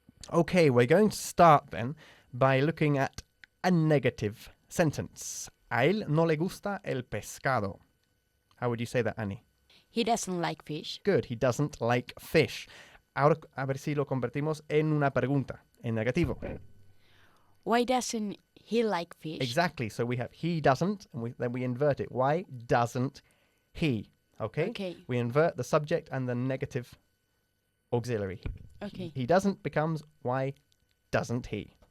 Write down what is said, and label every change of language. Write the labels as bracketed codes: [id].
[en] Okay, we're going to start then by looking at a negative sentence. [es] A él no le gusta el pescado. [en] How would you say that, Annie? He doesn't like fish. Good, he doesn't like fish. [es] Ahora a ver si lo convertimos en una pregunta, en negativo. [en] Why doesn't he like fish? Exactly, so we have he doesn't, and then we invert it. Why doesn't he? Okay? Okay. We invert the subject and the negative auxiliary. Okay. He doesn't becomes why doesn't he?